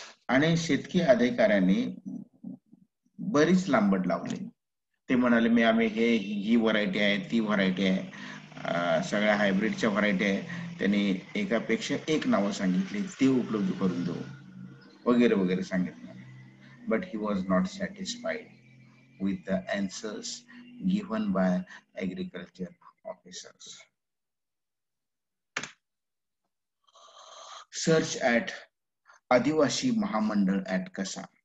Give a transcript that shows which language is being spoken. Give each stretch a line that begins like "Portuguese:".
Marathi: आणि शेतकी अधिकाऱ्यांनी बरीच लांबड लावली. ते म्हणाले आम्ही ही व्हरायटी आहे, ती व्हरायटी आहे, सगळ्या हायब्रिडच्या व्हरायटी आहे. त्यांनी एकापेक्षा एक नावं सांगितली, ते उपलब्ध करून देऊ वगैरे वगैरे सांगितलं.
English: But he was not satisfied with the answers given by agriculture officers. Search at Adivasi Mahamandal at कसा.